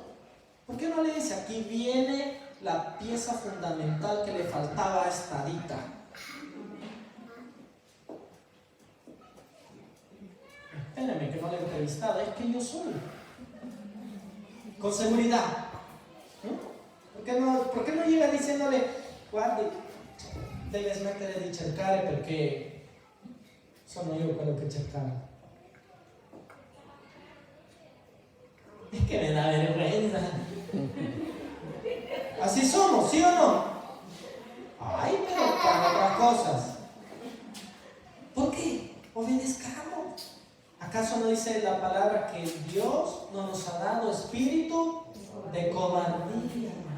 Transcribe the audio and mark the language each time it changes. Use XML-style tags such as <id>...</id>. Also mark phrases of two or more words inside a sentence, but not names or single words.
<es>¿Por qué no le dice, aquí viene la pieza fundamental que le faltaba a esta Dita? Espérame que no le he entrevistado, es que yo soy. Con seguridad. ¿Por qué no llega diciéndole,</es> <it>guardi, debe smettere di cercare perché sono io quello che cercava?</it> <es>Es que me da vergüenza. Así somos, ¿sí o no? Ay, pero para otras cosas. ¿Por qué? Obedezcamos. ¿Acaso no dice la palabra que Dios no nos ha dado espíritu de cobardía?</es>